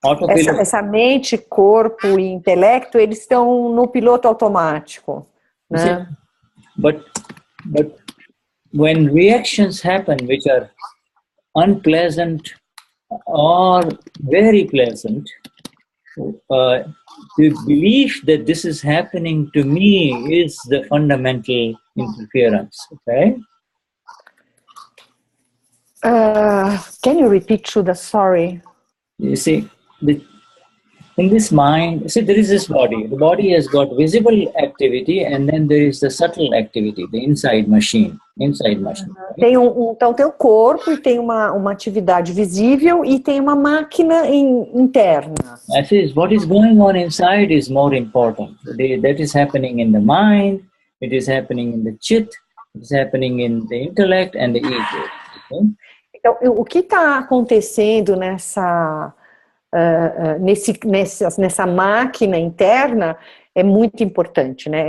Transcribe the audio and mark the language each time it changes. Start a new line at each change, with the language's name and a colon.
Portuguese: Essa mente, corpo e intelecto, eles estão no piloto automático, né?
English: But when reactions happen which are unpleasant or very pleasant, the belief that this is happening to me is the fundamental interference. Okay? Can you repeat, Shuddha? Sorry. You see, in this mind, see, there is this body. The body has got visible activity, and then there is the subtle activity, the inside machine.
Portuguese: Então tem o corpo e tem uma atividade visível e tem uma máquina interna.
English: That is, what is going on inside is more important. That is happening in the mind, it is happening in the chit, it is happening in the intellect and the ego. Okay?
Portuguese: Então, o que está acontecendo nessa máquina interna é muito importante, né?